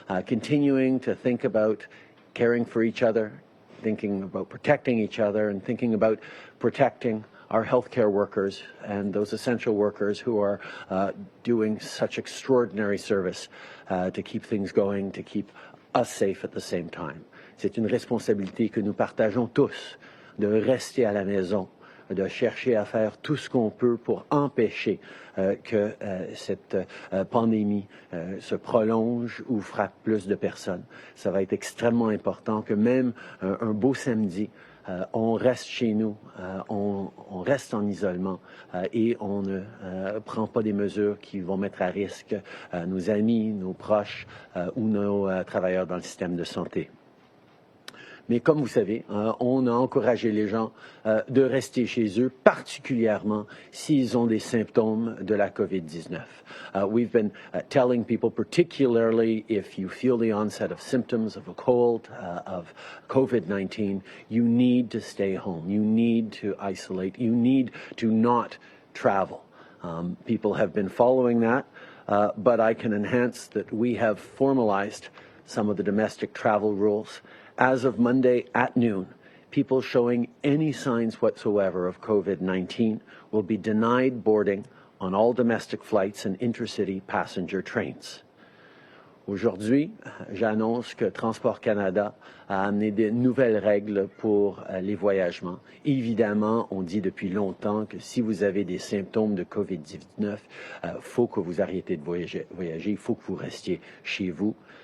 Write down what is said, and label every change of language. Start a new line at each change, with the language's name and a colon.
English: continuing to think about caring for each other, thinking about protecting each other, and thinking about protecting our healthcare workers and those essential workers who are doing such extraordinary service to keep things going, to keep us safe at the same time.
French: C'est une responsabilité que nous partageons tous, de rester à la maison, de chercher à faire tout ce qu'on peut pour empêcher que cette pandémie se prolonge ou frappe plus de personnes. Ça va être extrêmement important que même un beau samedi, on reste chez nous, on reste en isolement et on ne prend pas des mesures qui vont mettre à risque nos amis, nos proches ou nos travailleurs dans le système de santé. Mais comme vous savez, on a encouragé les gens de rester chez eux, particulièrement s'ils ont des symptômes de la COVID-19.
English: We've been telling people, particularly if you feel the onset of symptoms of a cold, of COVID-19, you need to stay home. You need to isolate. You need to not travel. People have been following that, but I can enhance that we have formalized some of the domestic travel rules. As of Monday at noon, people showing any signs whatsoever of COVID-19 will be denied boarding on all domestic flights and intercity passenger trains.
French: Aujourd'hui, j'annonce que Transport Canada a amené de nouvelles règles pour les voyagements. Évidemment, on dit depuis longtemps que si vous avez des symptômes de COVID-19, faut que vous arrêtez de voyager, il faut que vous restiez chez vous.